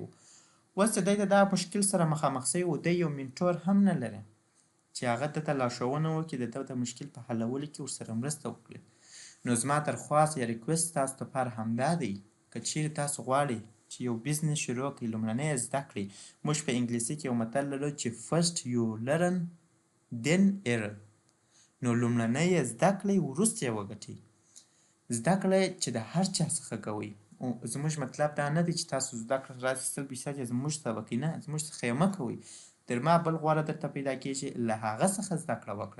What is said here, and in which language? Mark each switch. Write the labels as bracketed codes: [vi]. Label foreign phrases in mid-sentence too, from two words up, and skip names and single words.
[ps] اوس چې دی د دغه مشکل سره مخامخ شوی و، دی یو منټور هم نه لري چې هغه ده ته لارښوونه وکړي، د ده د مشکل په حلولو کې ورسره مرسته وکړي. نو زما درخواست یا ریکوست تاسو دپاره همدا دی، که چیرې تاسو غواړئ چې یو بزنس شروع کړئ، لومړنی یې زده کړئ. موږ په انګلیسي کې یو متل لرو چې [en] first you learn then earn. [ps] نو لومړنی یې زده کړئ وروسته یې وګټئ. زده کړئ چې د هر چا څخه کوئ. زموږ مطلب دا نه دی چې تاسو زده کړه راسئ 100% یې زموږ څخه وکړئ، نه، زموږ څخه یې مه کوئ. تر ما بل غوره درته پیدا کېږي، له هغه څخه زده کړه وکړه.